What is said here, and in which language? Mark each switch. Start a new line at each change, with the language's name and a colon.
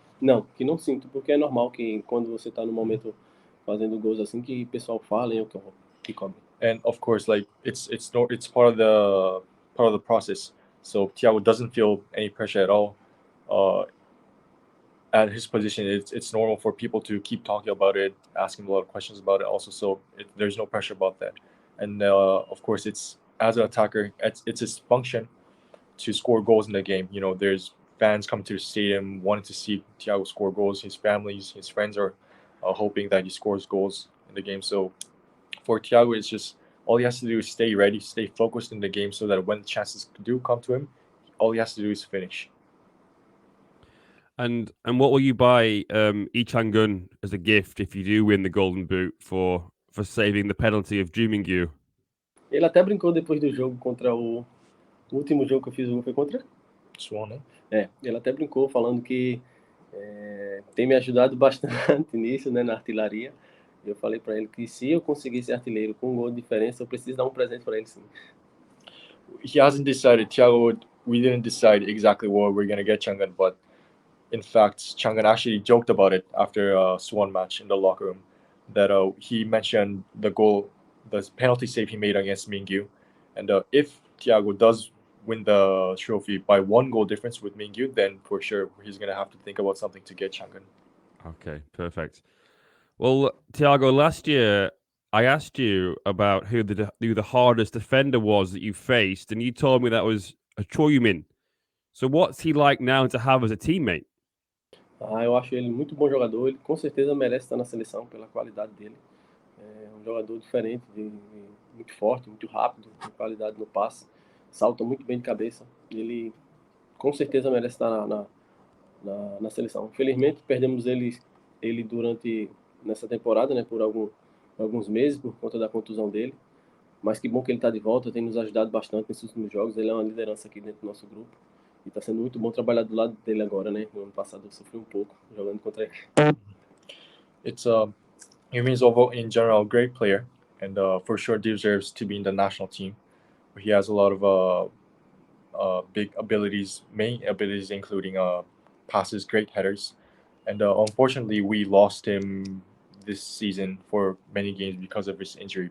Portuguese: Não, que não sinto, porque é normal que quando você está no momento fazendo gols assim, que o pessoal fala ou que cobre.
English: And of course, like it's part of the process. So Thiago doesn't feel any pressure at all. At his position, it's normal for people to keep talking about it, asking a lot of questions about it. Also, so there's no pressure about that. And of course, it's as an attacker, it's his function to score goals in the game. You know, there's fans coming to the stadium wanting to see Thiago score goals. His families, his friends are hoping that he scores goals in the game. So for Thiago, it's just all he has to do is stay ready, stay focused in the game, so that when the chances do come to him, all he has to do is finish. And what will you buy Lee Chang-gun as a gift if you do win the Golden Boot for saving the penalty of Ju-Mingyu?
Portuguese: Ele até brincou depois do jogo contra o último jogo que eu fiz o gol foi contra? Swan, né? Ele até brincou falando que tem me ajudado bastante nisso, né, na artilharia. Eu falei para ele que se eu conseguir ser artilheiro com um gol de diferença, eu preciso dar um presente para ele sim.
English: He hasn't decided. Thiago, we didn't decide exactly what we're gonna get Chang'an, but in fact, Chang'an actually joked about it after a Swan match in the locker room. That he mentioned the goal, the penalty save he made against Mingyu, and if Thiago does win the trophy by 1 goal difference with Mingyu, then for sure he's gonna have to think about something to get Chang'an. Okay, perfect. Well, Tiago, last year I asked you about who the hardest defender was that you faced, and you told me that was a Choyumin. So what's he like now to have as a teammate?
Portuguese: Eu acho ele muito bom jogador, ele com certeza merece estar na seleção pela qualidade dele. É um jogador diferente, muito forte, muito rápido, com qualidade no passe, salta muito bem de cabeça. Ele com certeza merece estar na seleção. Infelizmente perdemos ele durante nessa temporada, né, por alguns meses por conta da contusão dele. Mas que bom que ele está de volta, tem nos ajudado bastante nesses últimos jogos. Ele é uma liderança aqui dentro do nosso grupo. E está sendo muito bom trabalhar do lado dele agora, né? No ano passado eu sofri um pouco jogando contra ele.
English: It's Yumin's overall in general a great player, and for sure deserves to be in the national team. He has a lot of big abilities, main abilities including passes, great headers, and unfortunately we lost him this season for many games because of his injury.